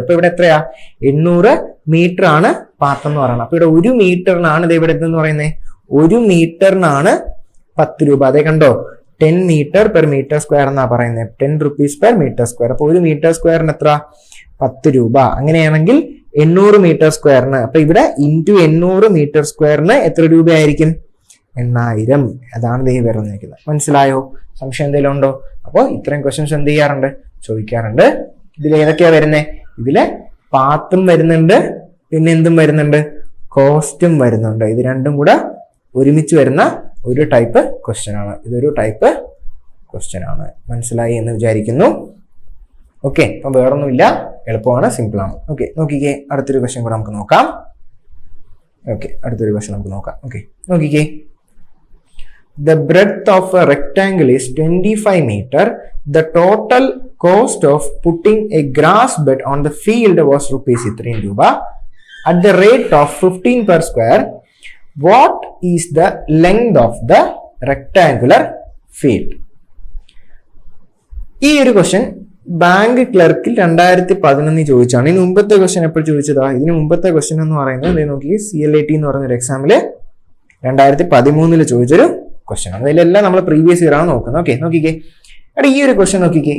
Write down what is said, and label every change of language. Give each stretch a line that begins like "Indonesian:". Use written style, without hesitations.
Malayalam: ഇപ്പൊ ഇവിടെ എത്രയാ, 800 മീറ്റർ ആണ് പാത്ത് എന്ന് പറയുന്നത്. അപ്പൊ ഇവിടെ 1 മീറ്ററിനാണ് ഇത് ഇവിടെ എന്ന് പറയുന്നത്, 1 മീറ്ററിനാണ് 10 രൂപ. അതേ കണ്ടോ,
English: 10 meter per meter square
Malayalam: എന്നാ പറയുന്നത്,
English: 10 rupees per meter square.
Malayalam: അപ്പൊ 1 മീറ്റർ സ്ക്വയറിന് എത്ര, 10 രൂപ. അങ്ങനെയാണെങ്കിൽ 800 മീറ്റർ സ്ക്വയറിന്, അപ്പൊ ഇവിടെ ഇൻറ്റു 800 മീറ്റർ സ്ക്വയറിന് എത്ര രൂപയായിരിക്കും, 8000. അതാണ് ദൈവം വരുന്നത്. മനസ്സിലായോ? സംശയം എന്തെങ്കിലും ഉണ്ടോ? അപ്പോൾ ഇത്രയും ക്വസ്റ്റ്യൻസ് എന്ത് ചെയ്യാറുണ്ട്, ചോദിക്കാറുണ്ട്. ഇതിൽ ഏതൊക്കെയാ വരുന്നത്, ഇതില് പാത്തും വരുന്നുണ്ട്, പിന്നെ എന്തും വരുന്നുണ്ട്, കോസ്റ്റും വരുന്നുണ്ട്. ഇത് രണ്ടും കൂടെ ഒരുമിച്ച് വരുന്ന ഒരു ടൈപ്പ് ക്വസ്റ്റ്യൻ ആണ്. ഇതൊരു ടൈപ്പ് ക്വസ്റ്റ്യൻ ആണ്. മനസ്സിലായി എന്ന് വിചാരിക്കുന്നു. ഓക്കെ, അപ്പം വേറൊന്നുമില്ല, എളുപ്പമാണ്, സിമ്പിൾ ആണ്. ഓക്കെ, നോക്കിക്കേ, അടുത്തൊരു ക്വസ്റ്റ്യൻ കൂടെ നമുക്ക് നോക്കാം. ഓക്കെ, അടുത്തൊരു ക്വസ്റ്റ്യൻ നമുക്ക് നോക്കാം. ഓക്കെ, നോക്കിക്കേ.
English: The breadth of a rectangle is 25 meter. The total cost of putting a grass bed on the field was rupees 3 ruba. At the rate of 15 per square, what is the length of the rectangular field?
Malayalam: ഈ ഒരു question bank ക്ലർക്കിൽ 2011 ചോദിച്ചാണ്. ഇതിന് മുമ്പത്തെ question എപ്പോൾ ചോദിച്ചതാ? ഇതിന് മുമ്പത്തെ question എന്ന് പറയുന്നത് നോക്കി, CLAT എന്ന് പറയുന്ന ഒരു എക്സാമില് 2013 ചോദിച്ചൊരു ക്വസ്റ്റ്യൻ ആണ്. അതിലെല്ലാം നമ്മൾ പ്രീവിയസ് ഇയർ ആണ് നോക്കുന്നത്. ഓക്കെ, നോക്കിക്കേ. എടാ, ഈ ഒരു ക്വസ്റ്റ്യൻ നോക്കിക്കേ.